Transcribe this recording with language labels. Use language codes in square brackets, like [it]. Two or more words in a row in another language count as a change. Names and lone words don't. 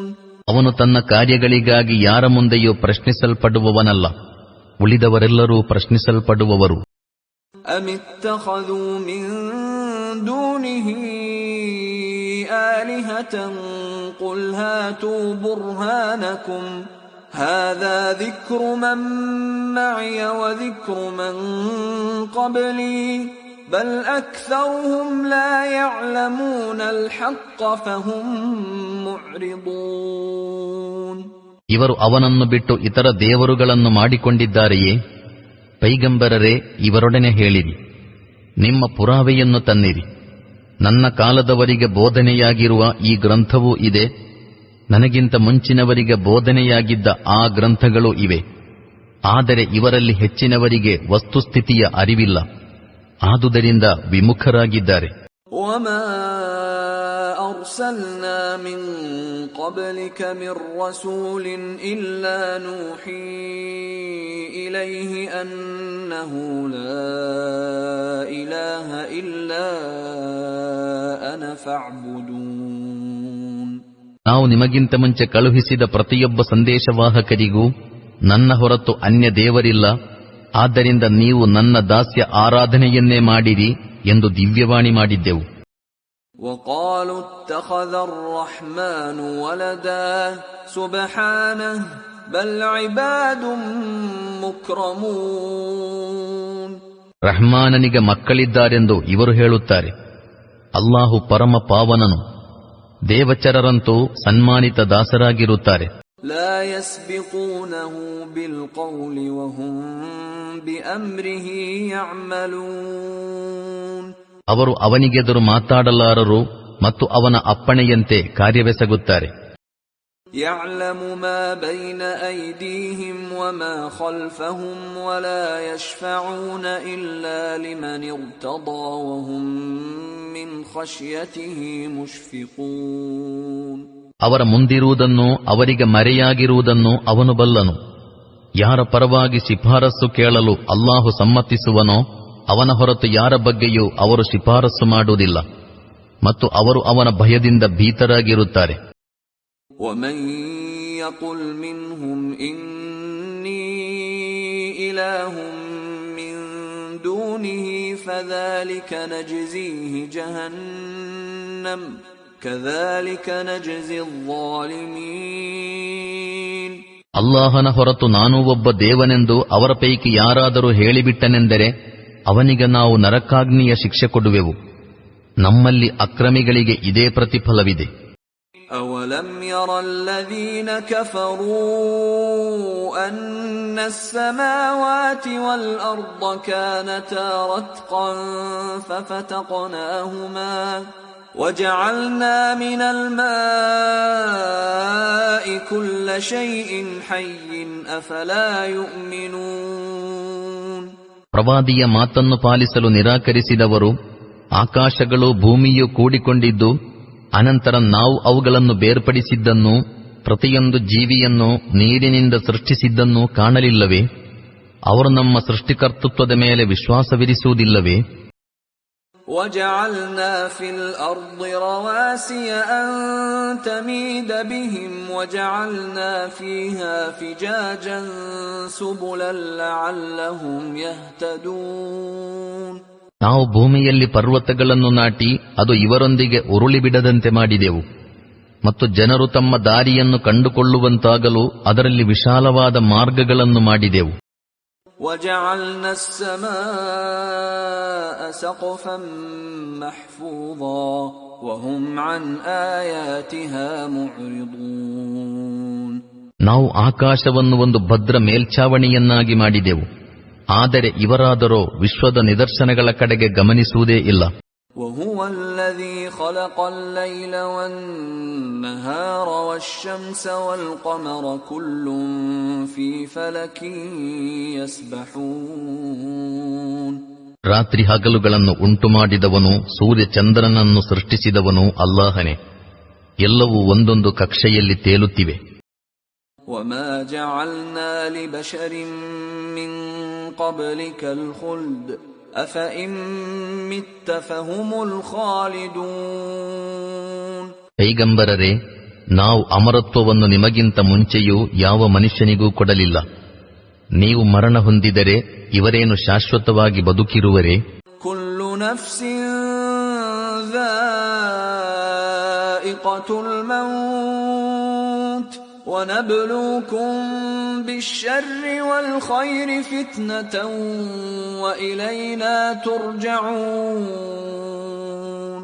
[kn] ಅವನು ತನ್ನ ಕಾರ್ಯಗಳಿಗಾಗಿ ಯಾರ ಮುಂದೆಯೂ ಪ್ರಶ್ನಿಸಲ್ಪಡುವವನಲ್ಲ, ಉಳಿದವರೆಲ್ಲರೂ ಪ್ರಶ್ನಿಸಲ್ಪಡುವವರು. [ar] أم اتخذوا من دونه آلهة قل هاتوا برهانكم هذا ذكر من معي وذكر من قبلي بل أكثرهم لا يعلمون الحق فهم معرضون. [kn] ಇವರು ಅವನನ್ನು ಬಿಟ್ಟು ಇತರ ದೇವರುಗಳನ್ನು ಮಾಡಿಕೊಂಡಿದ್ದಾರೆಯೇ? ಪೈಗಂಬರರೇ, ಇವರೊಡನೆ ಹೇಳಿರಿ, ನಿಮ್ಮ ಪುರಾವೆಯನ್ನು ತನ್ನಿರಿ. ನನ್ನ ಕಾಲದವರಿಗೆ ಬೋಧನೆಯಾಗಿರುವ ಈ ಗ್ರಂಥವೂ ಇದೆ, ನನಗಿಂತ ಮುಂಚಿನವರಿಗೆ ಬೋಧನೆಯಾಗಿದ್ದ ಆ ಗ್ರಂಥಗಳೂ ಇವೆ. ಆದರೆ ಇವರಲ್ಲಿ ಹೆಚ್ಚಿನವರಿಗೆ ವಸ್ತುಸ್ಥಿತಿಯ ಅರಿವಿಲ್ಲ, ಆದುದರಿಂದ ವಿಮುಖರಾಗಿದ್ದಾರೆ. [ar] وما أرسلنا من قبلك من رسول إلا نوحي إليه أنه لا إله إلا أنا فاعبدون. [kn] ನಾವು ನಿಮಗಿಂತ ಮುಂಚೆ ಕಳುಹಿಸಿದ ಪ್ರತಿಯೊಬ್ಬ ಸಂದೇಶವಾಹಕರಿಗೂ ನನ್ನ ಹೊರತು ಅನ್ಯ ದೇವರಿಲ್ಲ, ಆದ್ದರಿಂದ ನೀವು ನನ್ನ ದಾಸ್ಯ ಆರಾಧನೆಯನ್ನೇ ಮಾಡಿರಿ ಎಂದು ದಿವ್ಯವಾಣಿ ಮಾಡಿದ್ದೆವು. [ar] وقالوا اتخذ الرحمن ولدا سبحانه بل عباد مكرمون. [kn] ರಹ್ಮಾನನಿಗೆ ಮಕ್ಕಳಿದ್ದಾರೆಂದು ಇವರು ಹೇಳುತ್ತಾರೆ. ಅಲ್ಲಾಹು ಪರಮ ಪಾವನನು, ದೇವಚರರಂತೂ ಸನ್ಮಾನಿತ ದಾಸರಾಗಿರುತ್ತಾರೆ. [ar] لا يسبقونه بالقول وهم بأمره يعملون. [kn] ಅವರು ಅವನಿಗೆದುರು ಮಾತಾಡಲಾರರು ಮತ್ತು ಅವನ ಅಪ್ಪಣೆಯಂತೆ ಕಾರ್ಯವೆಸಗುತ್ತಾರೆ. [ar] يعلم ما بين أيديهم وما خلفهم ولا يشفعون إلا لمن ارتضى وهم من خشيته مشفقون. [kn] ಅವರ ಮುಂದಿರುವುದನ್ನು ಅವರಿಗೆ ಮರೆಯಾಗಿರುವುದನ್ನು ಅವನು ಬಲ್ಲನು. ಯಾರ ಪರವಾಗಿ ಶಿಫಾರಸ್ಸು ಕೇಳಲು ಅಲ್ಲಾಹು ಸಮ್ಮತಿಸುವನೋ ಅವನ ಹೊರತು ಯಾರ ಬಗ್ಗೆಯೂ ಅವರು ಶಿಫಾರಸ್ಸು ಮಾಡುವುದಿಲ್ಲ ಮತ್ತು ಅವರು ಅವನ ಭಯದಿಂದ ಭೀತರಾಗಿರುತ್ತಾರೆ. [ar] ومن يقل منهم إني إله من دونه فذلك نجزيه جهنم كذلك نجزي الظالمين. [kn] ಅಲ್ಲಾಹನ ಹೊರತು ನಾನೂ ಒಬ್ಬ ದೇವನೆಂದು ಅವರ ಪೈಕಿ ಯಾರಾದರೂ ಹೇಳಿಬಿಟ್ಟನೆಂದರೆ ಅವನಿಗೆ ನಾವು ನರಕಾಗ್ನಿಯ ಶಿಕ್ಷೆ ಕೊಡುವೆವು. ನಮ್ಮಲ್ಲಿ ಅಕ್ರಮಿಗಳಿಗೆ ಇದೇ ಪ್ರತಿಫಲವಿದೆ. [ar] أولم ير الذين كفروا أن السماوات والأرض كانتا رتقا ففتقناهما وجعلنا من الماء كل شيء حي أفلا يؤمنون. [kn] ಪ್ರವಾದಿಯ ಮಾತನ್ನು ಪಾಲಿಸಲು ನಿರಾಕರಿಸಿದವರು ಆಕಾಶಗಳು ಭೂಮಿಯು ಕೂಡಿಕೊಂಡಿದ್ದು ಅನಂತರ ನಾವು ಅವುಗಳನ್ನು ಬೇರ್ಪಡಿಸಿದ್ದನ್ನು ಪ್ರತಿಯೊಂದು ಜೀವಿಯನ್ನು ನೀರಿನಿಂದ ಸೃಷ್ಟಿಸಿದ್ದನ್ನು ಕಾಣಲಿಲ್ಲವೇ? ಅವರು ನಮ್ಮ ಸೃಷ್ಟಿಕರ್ತೃತ್ವದ ಮೇಲೆ ವಿಶ್ವಾಸವಿರಿಸುವುದಿಲ್ಲವೇ? [ar] وَجَعَلْنَا فِي الْأَرْضِ رَوَاسِيَ أَن تَمِيدَ بِهِمْ وَجَعَلْنَا فِيهَا فِجَاجًا سُبُلًا لَعَلَّهُمْ يَهْتَدُونَ. [kn] ನಾವು ಭೂಮಿಯಲ್ಲಿ ಪರ್ವತಗಳನ್ನು ನಾಟಿ ಅದು ಇವರೊಂದಿಗೆ ಉರುಳಿಬಿಡದಂತೆ ಮಾಡಿದೆವು ಮತ್ತು ಜನರು ತಮ್ಮ ದಾರಿಯನ್ನು ಕಂಡುಕೊಳ್ಳುವಂತಾಗಲು ಅದರಲ್ಲಿ ವಿಶಾಲವಾದ ಮಾರ್ಗಗಳನ್ನು ಮಾಡಿದೆವು. [ar] وَجَعَلْنَا السَّمَاءَ سَقْفًا مَحْفُوظًا وَهُمْ عَنْ آيَاتِهَا مُعْرِضُونَ. [kn] ನಾವು ಆಕಾಶವನ್ನು ಒಂದು ಭದ್ರ ಮೇಲ್ಛಾವಣಿಯನ್ನಾಗಿ ಮಾಡಿದೆವು, ಆದರೆ ಇವರಾದರೋ ವಿಶ್ವದ ನಿದರ್ಶನಗಳ ಕಡೆಗೆ ಗಮನಿಸುವುದೇ ಇಲ್ಲ. [ar] وَهُوَ الَّذِي خَلَقَ اللَّيْلَ وَالنَّهَارَ وَالشَّمْسَ وَالْقَمَرَ كُلٌّ فِي فَلَكٍ يَسْبَحُونَ. [kn] ರಾತ್ರಿ ಹಗಲುಗಳನ್ನು ಉಂಟುಮಾಡಿದವನು, ಸೂರ್ಯ ಚಂದ್ರನನ್ನು ಸೃಷ್ಟಿಸಿದವನು ಅಲ್ಲಾಹನೇ. ಎಲ್ಲವೂ ಒಂದೊಂದು ಕಕ್ಷೆಯಲ್ಲಿ ತೇಲುತ್ತಿವೆ. [ar] وَمَا جَعَلْنَا لِبَشَرٍ مِّن قَبْلِكَ الْخُلْدَ أَفَإِن مِّتَّ فَهُمُ الْخَالِدُونَ. [kn] ಪೈಗಂಬರರೇ, ನಾವು ಅಮರತ್ವವನ್ನು ನಿಮಗಿಂತ ಮುಂಚೆಯೂ ಯಾವ ಮನುಷ್ಯನಿಗೂ ಕೊಡಲಿಲ್ಲ. ನೀವು ಮರಣ ಹೊಂದಿದರೆ ಇವರೇನು ಶಾಶ್ವತವಾಗಿ ಬದುಕಿರುವರೇ? [ar] كُلُّ نَفْسٍ ذَائِقَةُ الْمَوْتِ وَنَبْلُوكُم بِالشَّرِّ وَالْخَيْرِ فِتْنَةً وَإِلَيْنَا تُرْجَعُونَ.